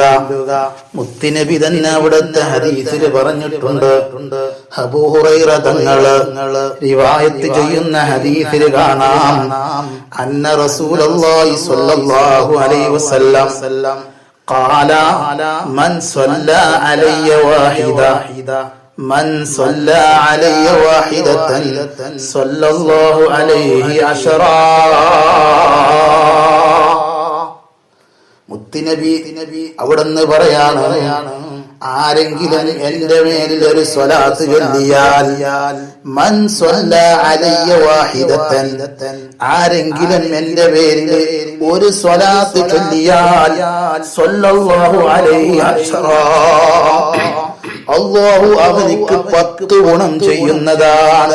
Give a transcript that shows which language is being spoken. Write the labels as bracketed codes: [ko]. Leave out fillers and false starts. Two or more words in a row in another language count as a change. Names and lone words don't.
[ml] മുത്തുനബി തന്നെ അവിടുത്തെ ഹദീസിൽ പറഞ്ഞിട്ടുണ്ട്. അബൂ ഹുറൈറ തങ്ങള് റിവായത്ത് ചെയ്യുന്ന ഹദീസിൽ കാണാം, [ar] أن رسول الله صلى الله عليه وسلم قال من صلى علي واحدة من صلى علي واحدة صلى الله عليه عشرا. [ml] മുത്തുനബി അവിടുന്ന് പറയാണ്, ആരെങ്കിലും എന്റെ മേലിൽ ഒരു സ്വലാത്ത് ചൊല്ലിയാൽ, [ar] من صلى علي واحدة, [ml] ആരെങ്കിലും എന്റെ പേരിൽ ഒരു സ്വലാത്ത് ചൊല്ലിയാൽ, [ar] صلى الله عليه عشرا, [ml] അല്ലാഹു അവനിക്ക് 10 ഗുണം ചെയ്യുന്നതാണ്.